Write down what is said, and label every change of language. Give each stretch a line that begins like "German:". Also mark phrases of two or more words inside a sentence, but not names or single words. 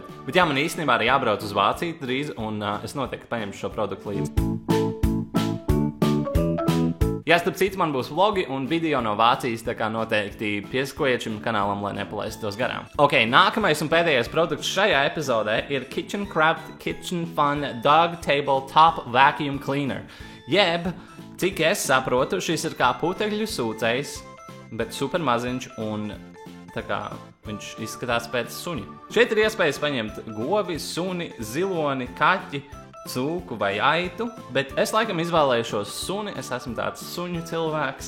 Latvian: Bet jā, man īstenībā ir jābrauc uz Vāciju drīz, un es noteikti paņemšu šo produktu līdzi. Jā, starp citu, man būs vlogi un video no Vācijas, tā kā noteikti piesakojiet šim kanālam, lai nepalaistu tos garām. Ok, nākamais un pēdējais produkts šajā epizodē ir Kitchen Craft Kitchen Fun Dog Table Top Vacuum Cleaner. Jeb, cik es saprotu, šis ir kā putekļu sūcējs, bet super maziņš un tā kā viņš izskatās pēc suņa. Šeit ir iespējas paņemt govi, suni, ziloni, kaķi, cūku vai aitu, bet es laikam izvēlēšos suni, es esmu tāds suņu cilvēks.